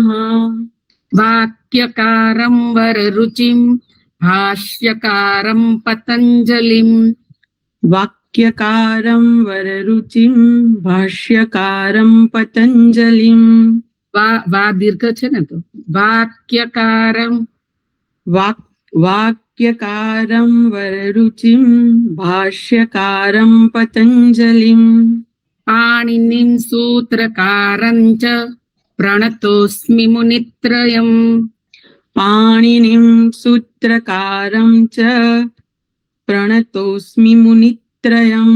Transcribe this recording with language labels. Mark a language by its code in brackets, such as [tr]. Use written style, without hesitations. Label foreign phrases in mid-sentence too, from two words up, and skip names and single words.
[sa] वाक्यकारं वररुचिं भाष्यकारं पतञ्जलिं। वाक्यकारं वररुचिं भाष्यकारं पतञ्जलिं। [gu] વા દીર્ઘ છે ને તો વાક્યકારમ. [sa] वाक्यकारं वररुचिं भाष्यकारं पतञ्जलिं। पाणिनिं सूत्रकारं च प्रणतोऽस्मि मुनित्रयम्। पाणिनिं सूत्रकारं च प्रणतोऽस्मि मुनित्रयम्।